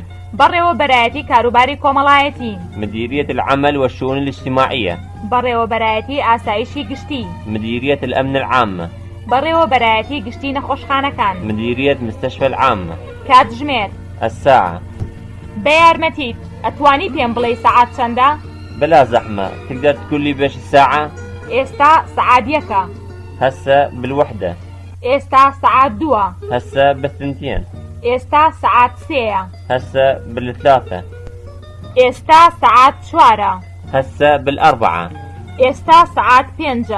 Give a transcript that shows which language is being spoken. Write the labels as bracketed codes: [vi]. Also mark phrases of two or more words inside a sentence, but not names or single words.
[ckb] بەڕێوەبەرایەتی کاروباری کۆمەڵایەتی. [ar] مديرية العمل والشؤون الاجتماعية. [ckb] بەڕێوەبەرایەتی ئاسایشی گشتی. [ar] مديرية الأمن العامة. [ckb] بەڕێوەبەرایەتی گشتی نەخۆشخانەکان. [ar] مديرية مستشفى العامة. [ckb] کاتژمێر. [ar] الساعة. [ckb] بە یارمەتیت ئەتوانی پێم بڵێی سەعات چەندە؟ [ar] بلا زحمة، تقدر تقول لي بيش الساعة؟ [ckb] ئێستا سەعات یەکە. [ar] هسه بالوحدة. [ckb] ئێستا سەعات دووە. [ar] هسه بالثنتين. [ckb] ئێستا سەعات سێیە. [ar] هسه بالثلاثة. [ckb] ئێستا سەعات چوارە. [ar] هسه بالأربعة. [ckb] ئێستا سەعات پێنجە.